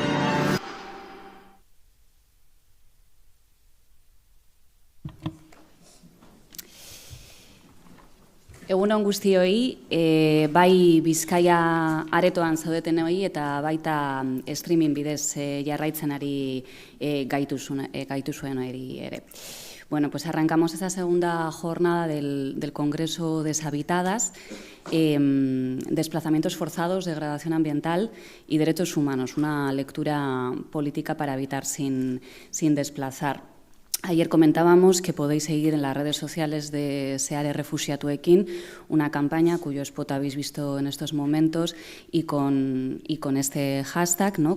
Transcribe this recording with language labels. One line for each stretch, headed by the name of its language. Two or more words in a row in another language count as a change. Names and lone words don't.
Basque: Egunon guztioi, bai Bizkaia aretoan zaudetenoi eta baita streaming bidez jarraitzen ari gaituzuen ere.
Spanish: Bueno, pues arrancamos esa segunda jornada del Congreso Deshabitadas, desplazamientos forzados, degradación ambiental y derechos humanos, una lectura política para habitar sin desplazar. Ayer comentábamos que podéis seguir en las redes sociales de Seare Refuxiatuekin una campaña cuyo spot habéis visto en estos momentos y con este hashtag, ¿no?